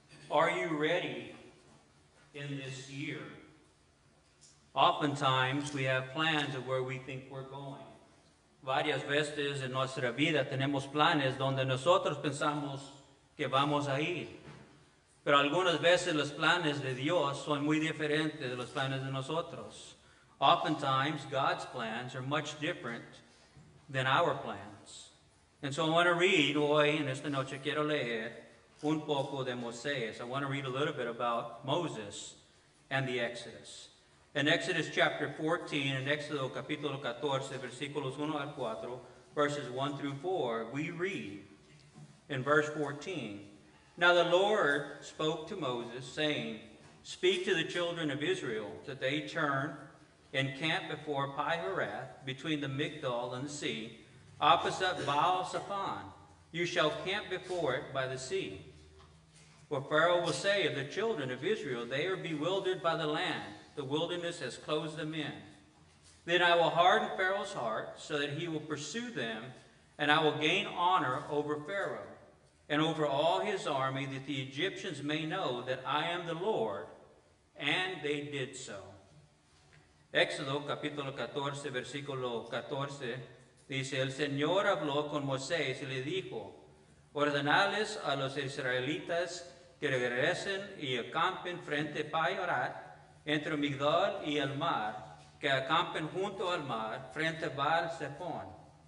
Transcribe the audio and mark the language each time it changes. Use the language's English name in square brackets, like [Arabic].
[English] Are you ready in this year? Oftentimes we have plans of where we think we're going. [Spanish] Varias veces en nuestra vida tenemos planes donde nosotros pensamos que vamos a ir. Pero algunas veces los planes de Dios son muy diferentes de los planes de nosotros. [English] Oftentimes God's plans are much different than our plans. And so I want to read [Spanish] hoy, en esta noche quiero leer un poco de Moisés. [English] I want to read a little bit about Moses and the Exodus. In Exodus chapter 14, in [Spanish] Éxodo capítulo 14, versículos 1 al 4, [English] verses 1 through 4, we read in verse 14, Now the Lord spoke to Moses, saying, Speak to the children of Israel, that they turn and camp before Pi-haroth, between the Migdol and the sea, opposite Baal-Zephon. You shall camp before it by the sea. For Pharaoh will say of the children of Israel, They are bewildered by the land. The wilderness has closed them in. Then I will harden Pharaoh's heart, so that he will pursue them, and I will gain honor over Pharaoh and over all his army, that the Egyptians may know that I am the Lord. And they did so. [Spanish] Éxodo capítulo 14, versículo 14, dice, El Señor habló con Moisés y le dijo, Ordenales a los israelitas que regresen y acampen frente a Pi-haroth, entre Migdol y el mar, que acampen junto al mar, frente a Baal-Zephon.